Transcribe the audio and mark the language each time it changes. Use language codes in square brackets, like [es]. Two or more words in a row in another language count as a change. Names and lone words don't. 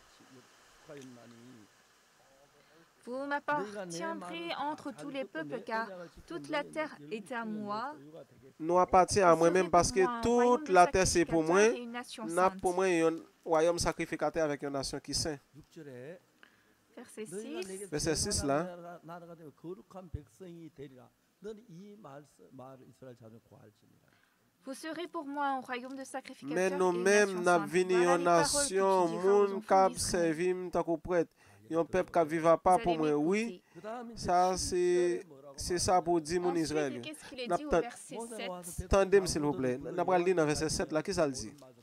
[fr] Vous m'appartiendrez entre tous les peuples, car toute la terre est à moi. Nous appartient à moi-même parce que toute la terre c'est pour moi. Et une nation N'a sainte. pour moi un royaume sacrificateur avec une nation qui saint. [ko] 6절에 [fr] Verset [ko] 너희가 [fr] 6. [ko] 내게 [fr] verset 6 là. [ko] 나라가 되면 거룩한 백성이 되리라. 너는 이 말을 이스라엘 자손에 고할지니라. [fr] Vous serez pour moi un royaume de sacrificateurs Mais et une nous-mêmes, nation n'a sainte. venu Voilà une les paroles que nation, tu diras aux monde enfants qui d'Israël. servi tant qu'on prête. Un peuple qui ne vivra pas Vous pour allez moi. Oui, m'écouter. [ko] 그다음에 [fr] ça c'est ça pour dire mon Ensuite, Israël. qu'est-ce qu'il est N'a dit au pas- verset 7? Tendez-moi s'il vous plaît. N'a pas lire dans verset 7 là, qui ça le dit?